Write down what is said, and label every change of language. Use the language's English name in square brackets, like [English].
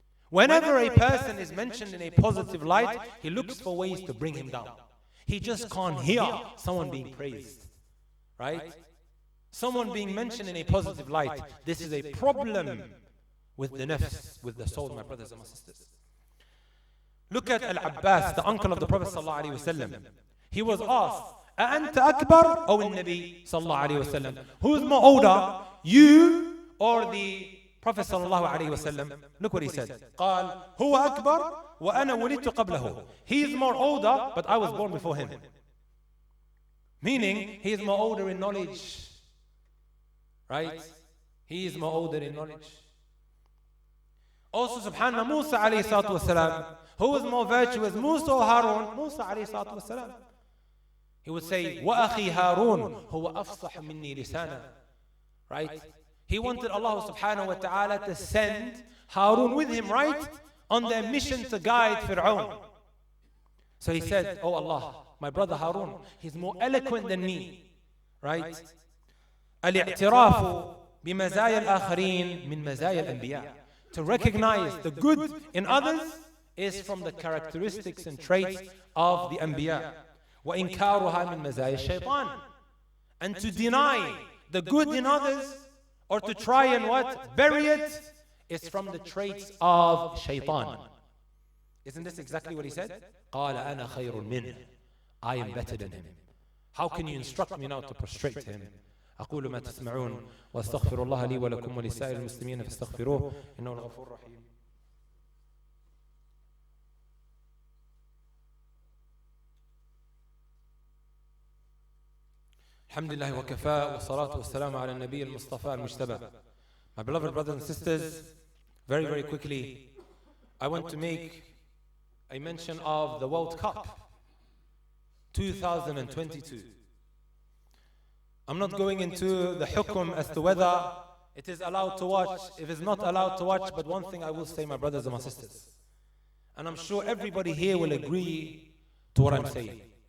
[English] Whenever a person is mentioned in a positive light, he looks for ways to bring him down. He just can't hear someone being praised. Right? Someone being mentioned in a positive light. This is a problem with the nafs, with the soul, my brothers and my sisters. Look at Al-Abbas, the uncle of the Prophet sallallahu alaihi wasallam. He was asked, [Arabic] أَأَنْتَ أَكْبَرْ أو النبي صلى الله عليه وسلم? [English] Who is more older, you or the Prophet sallallahu alaihi wasallam? Look what he said. [Arabic] قال هو أكبر وأنا ولدت قبله. [English] He is more older, but I was born before him. Meaning, he is more older in knowledge. Right? He is more older in knowledge. Also, subhanAllah, Musa alayhi salatu wasalam. Who is more virtuous, Musa or Harun? Musa alayhi salatu wasalam. He would say, [Arabic] وَأَخِي هَارُونَ هُوَ أَفْصَحُ مِنِّي لِسَانًا. [English] Right? He wanted Allah subhanahu wa ta'ala to send Harun with him, right? On their mission to guide Fir'aun. So he said, oh Allah, my brother Harun, he's more eloquent than me. Right? [Arabic] الاعتراف بمزايا الآخرين من مزايا الأنبياء. [English] To recognize the good in others is from the characteristics and traits of the Anbiya. [Arabic] وإنكارها من مزايا الشيطان. [English] And to deny the good in others or to try and what? Bury it is from the traits of shaitan. Isn't this exactly what he said? [Arabic] قال أنا خير منه. [English] I am better than him. How can you instruct me now to prostrate to him? [Arabic] أقول ما تسمعون واستغفر الله لي ولكم ولسائر المسلمين فاستغفروه إنه الغفور الرحيم. الحمد لله وكفى والصلاة والسلام على النبي المصطفى المجتبى. [English] My beloved brothers and sisters, very, very quickly, I want to make a mention of the World Cup 2022. I'm not going into the hukum as to whether it is allowed to watch, if it's not allowed to watch, but one thing I will say, my brothers and my sisters, and I'm sure everybody here will agree to what I'm saying.